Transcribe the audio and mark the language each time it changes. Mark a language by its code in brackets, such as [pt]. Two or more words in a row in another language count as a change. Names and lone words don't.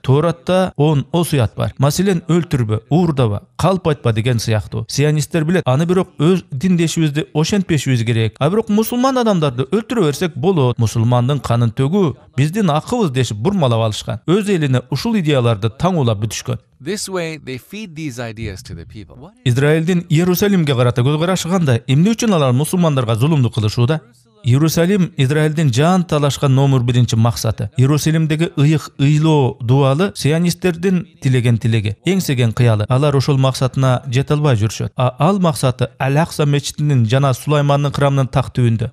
[ky] Торатта 10 осуят бар. Маселен, өлтүрбө, уурдаба, калп айтпа деген сыяктуу. Сионисттер билет, аны бирок өз диндешибизди ошентпешибиз керек. А бирок мусулман адамдарды өлтүрө берсек болот. Мусулмандын канын төгүү биздин акыбыз дешип бурмалап алышкан. Өз элине ушул идеяларды таңуулап бүтүшкөн. [en] This way, they feed these ideas to the people. [ky] Израилдин Иерусалимге карата көз карашы кандай? Эмне үчүн алар мусулмандарга зулумдук кылышууда? Иерусалим Израилдин жан талашкан номер 1 максаты. Иерусалимдеги ыйык ыйлоо дуалы сионисттердин тилеген тилеги, эңсеген кыялы. Алар ошол максатына жете албай жүрүшөт. Ал максаты Ал-Акса мечитинин жана Сулаймандын храмынын так түбүндө.